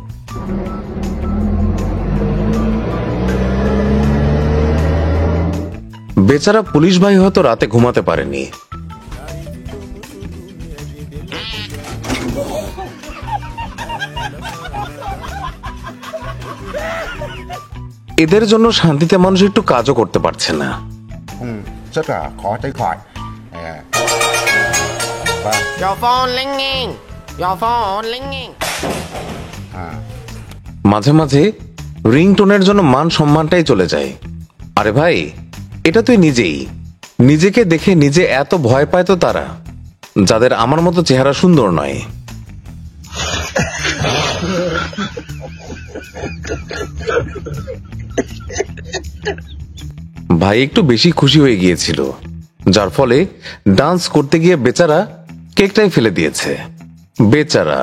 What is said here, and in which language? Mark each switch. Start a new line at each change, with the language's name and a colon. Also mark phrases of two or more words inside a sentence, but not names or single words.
Bangla: বেচারা পুলিশ ভাই হয়তো রাতে ঘুমাতে পারেনি। এদের জন্য শান্তিতে মানুষ একটু কাজও করতে পারছে না।
Vietnamese: rất là khó tránh khỏi. Và
English: Your phone ringing. Your phone ringing.
Bangla: মাঝে মাঝে রিংটোনের জন্য মান সম্মানটাই চলে যায়। আরে ভাই, এটা তুই নিজেই। নিজেকে দেখে নিজে এত ভয় পায় তো তারা, যাদের আমার মতো চেহারা সুন্দর নয়। ভাই একটু বেশি খুশি হয়ে গিয়েছিল, যার ফলে ডান্স করতে গিয়ে বেচারা কেকটাই ফেলে দিয়েছে।